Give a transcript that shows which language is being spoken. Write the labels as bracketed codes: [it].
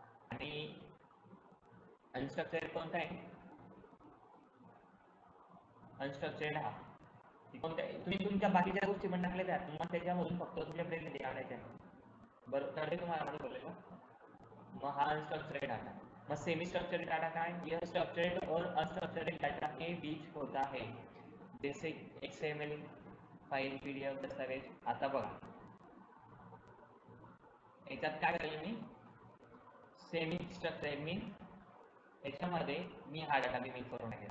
[mr] आणि अनस्ट्रक्चरेड कोणता आहे? अनस्ट्रक्चरेड हा कोणत्या तुम्ही तुमच्या बाकीच्या गोष्टी पण टाकल्या त्यात मग त्याच्यामधून फक्त तुमच्या प्रेझेंट आणायच्या बरोबर कळते तुम्हाला माझं बोललेलं. मग हा अनस्ट्रक्चरेड डाटा. मग सेमी स्ट्रक्चरेड डाटा काय? [hi] यह स्ट्रक्चरेड और अनस्ट्रक्चरेड डाटा के बीच होता है जैसे एक्सएमएल फाईल, पीडीएफ, दस्तावेज. [mr] आता बघा याच्यात काय करेल मी सेमी स्ट्रक्चरेड मी याच्यामध्ये मी हा डाटा मी मिक्स करून टाकेल.